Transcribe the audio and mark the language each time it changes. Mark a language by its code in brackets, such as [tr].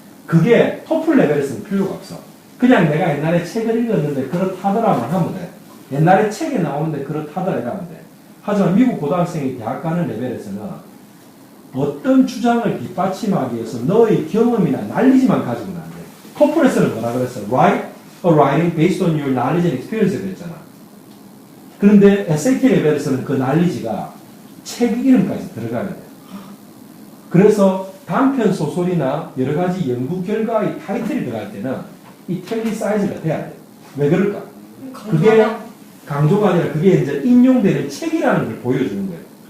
[ko] 그게 토플 레벨에서는 필요가 없어. 그냥 내가 옛날에 책을 읽었는데 그렇다더라만 하면 돼. 옛날에 책에 나오는데 그렇다더라 이러면 돼. 하지만 미국 고등학생이 대학 가는 레벨에서는 어떤 주장을 뒷받침하기 위해서 너의 경험이나 난리지만 가지고는 안 돼. 토플에서는 뭐라 그랬어? [en] Write a writing based on your knowledge and experience [ko] 그랬잖아. 그런데 SAT 레벨에서는 그 난리지가 책 이름까지 들어가야 돼. 그래서 단편 소설이나 여러 가지 연구 결과의 타이틀이 들어갈 때는 이탈리사이즈가 돼야 돼. 왜 그럴까? 그게 강조가 아니라 그게 이제 인용되는 책이라는 걸 보여주는 거예요.